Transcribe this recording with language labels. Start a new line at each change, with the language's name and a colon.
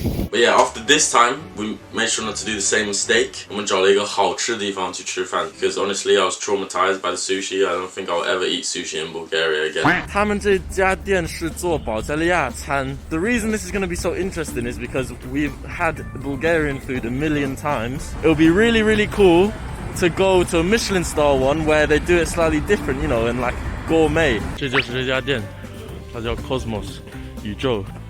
English: But yeah, after this time, we made sure not to do the same mistake.
Chinese: 我们找了一个好吃的地方去吃饭
English: because honestly, I was traumatized by the sushi. I don't think I'll ever eat sushi in Bulgaria again.
Chinese: 他们这家店是做保加利亚餐。
English: The reason this is going to be so interesting is because we've had Bulgarian food a million times. It will be really, really cool to go to a Michelin star one where they do it slightly different, you know, and like gourmet.
Chinese: 这就是这家店，它叫 Cosmos 宇宙。